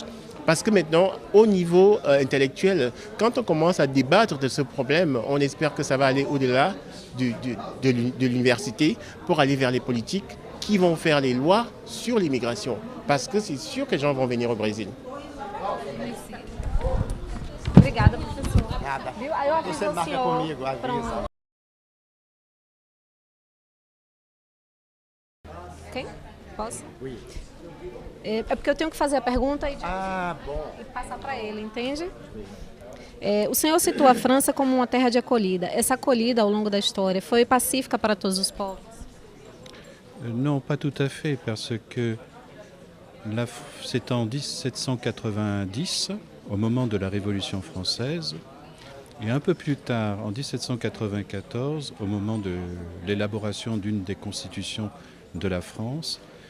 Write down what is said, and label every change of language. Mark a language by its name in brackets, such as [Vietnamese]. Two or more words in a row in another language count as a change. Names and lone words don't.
[French] Parce que maintenant, au niveau intellectuel, quand on commence à débattre de ce problème, on espère que ça va aller au-delà de l'université pour aller vers les politiques qui vont faire les lois sur l'immigration. Parce que c'est sûr que les gens vont venir au Brésil. [Portuguese] Obrigada, professor. Nada. Viu? Aí eu aviso Você ao marca senhor. comigo, avisa. Pronto. Ok? Posso? [French] Oui. [Portuguese] É porque eu tenho que fazer a pergunta Bom. e passar para ele, entende? O senhor citou a França como uma terra de acolhida. Essa acolhida ao longo da história foi pacífica para todos os povos? [French] Non, pas tout à fait, parce que c'est en 1790, au moment de la Révolution française, et un peu plus tard, en 1794, au moment de l'élaboration d'une des constitutions de la France,